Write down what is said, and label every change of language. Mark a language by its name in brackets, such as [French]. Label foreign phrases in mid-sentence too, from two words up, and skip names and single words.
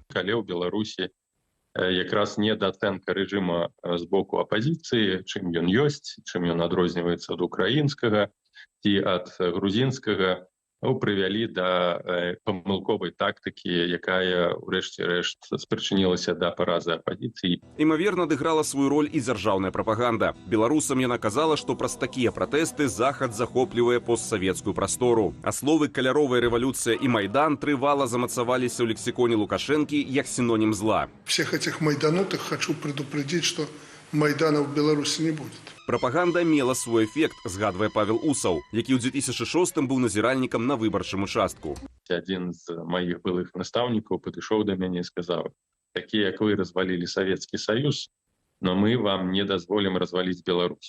[Belarusian] Калі ў Беларусі якраз недаацэнка рэжыма з боку апазіцыі, чым ён ёсць, чым ён адрозніваецца ад украінскага ці ад грузінскага, прывялі да памылковай тактыкі, якая ўрэшце рэшт спрычынілася да паразы апазіцыі. Імаверна, адыграла сваю роль і дзяржаўная прапаганда. Беларусам яна казала, што праз такія пратэсты Захад захоплівае постсавецкую прастору. А словы «каляровая рэвалюцыя» і «Майдан» трывала замацаваліся ў лексіконе Лукашэнкі як синонім зла. [Russian] Всех этих майданутых хочу предупредить, что Майдана в Беларуси не будет. [Belarusian] Прапаганда мела свой эфект, згадвае Павел Усаў, які ў 2006-м быў назіральнікам на выбарчым участку. Адзін з маіх былых настаўнікаў падышоў да мяне і сказаў: «Такія, як вы, развалілі Савецкі Саюз, но мы вам не дазволім разваліць Беларусь».